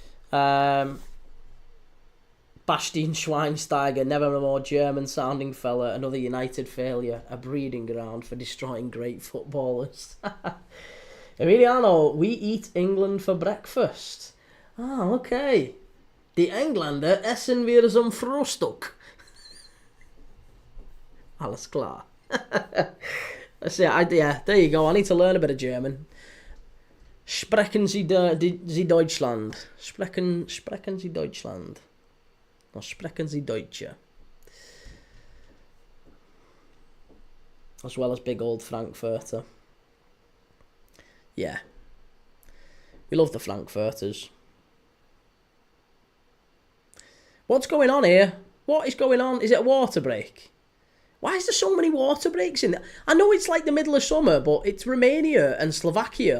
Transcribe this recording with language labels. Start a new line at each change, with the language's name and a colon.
English: Bastian Schweinsteiger, never a more German-sounding fella. Another United failure. A breeding ground for destroying great footballers. Emiliano, we eat England for breakfast. Ah, okay.
German: Die Engländer essen wir zum Frühstück. Alles klar.
English: Yeah, there you go. I need to learn a bit of German.
German: Sprechen Sie Deutschland? Sprechen Sie Deutschland? Or sprechen Sie Deutsche?
English: As well as big old Frankfurter. Yeah. We love the Frankfurters. What's going on here? What is going on? Is it a water break? Why is there so many water breaks in there? I know it's like the middle of summer, but it's Romania and Slovakia.